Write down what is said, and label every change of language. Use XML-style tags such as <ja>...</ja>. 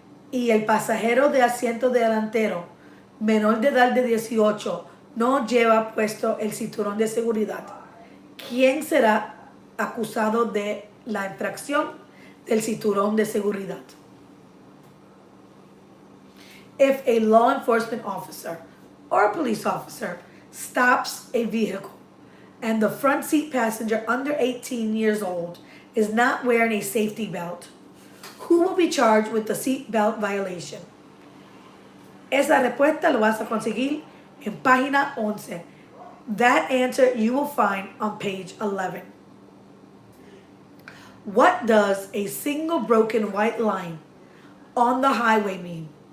<es>y el pasajero de asiento delantero menor de edad de 18 no lleva puesto el cinturón de seguridad, ¿quién será acusado de la infracción del cinturón de seguridad?</es> <en>If a law enforcement officer or a police officer stops a vehicle and the front seat passenger under 18 years old is not wearing a safety belt, who will be charged with the seat belt violation?</en> <es>Esa respuesta lo vas a conseguir en página 11.</es> <en>That answer you will find on page 11. What does a single broken white line on the highway mean?</en>